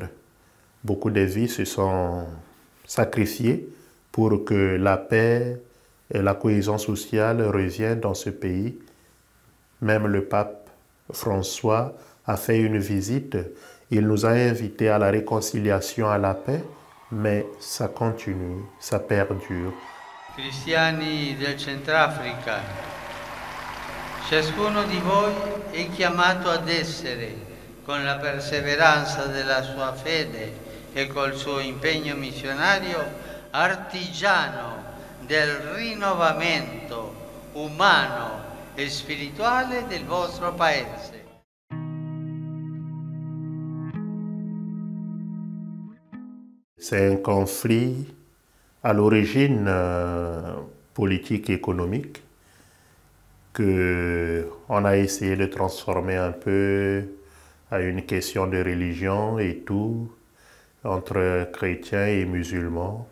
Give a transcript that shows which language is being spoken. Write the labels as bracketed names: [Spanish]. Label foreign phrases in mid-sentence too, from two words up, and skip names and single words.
[French] Beaucoup de vies se sont sacrifiées pour que la paix et la cohésion sociale reviennent dans ce pays. Même le pape François a fait une visite. Il nous a invités à la réconciliation, à la paix, mais ça continue, ça perdure. [Italian] Cristiani del Centrafrica, ciascuno di voi è chiamato ad essere, con la perseveranza della sua fede e col suo impegno missionario, artigiano del rinnovamento umano e spirituale del vostro paese. [French] C'est un conflit à l'origine politique et économique qu'on a essayé de transformer un peu à une question de religion et tout, entre chrétiens et musulmans.